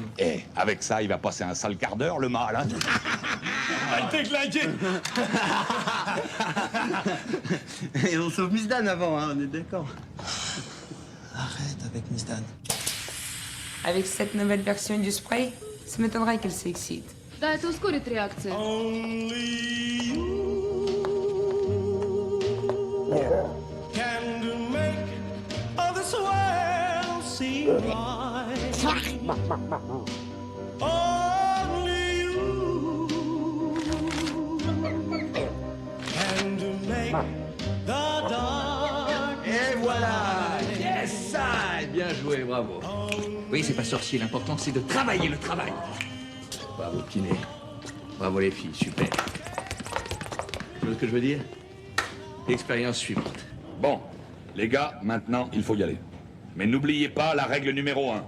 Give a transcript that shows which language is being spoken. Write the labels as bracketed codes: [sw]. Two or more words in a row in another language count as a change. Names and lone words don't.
[fr] Eh, avec ça, il va passer un sale quart d'heure, le mal, hein. Elle t'est claquée. Et on sauve Miss Dan avant, hein, on est d'accord. Arrête avec Miss Dan. Avec cette nouvelle version du spray, ça m'étonnerait qu'elle s'excite. [ru] Да, это ускорит реакцию. [en] Can make all this world seem right. Only you can make the dark. [fr] Et voilà! Yes! Ah, bien joué, bravo. Oui, c'est pas sorcier, l'important c'est de travailler le travail. Bravo, kiné. Bravo les filles, super. Tu vois ce que je veux dire? Expérience suivante. Bon, les gars, maintenant, il faut y aller. Mais n'oubliez pas la règle numéro 1.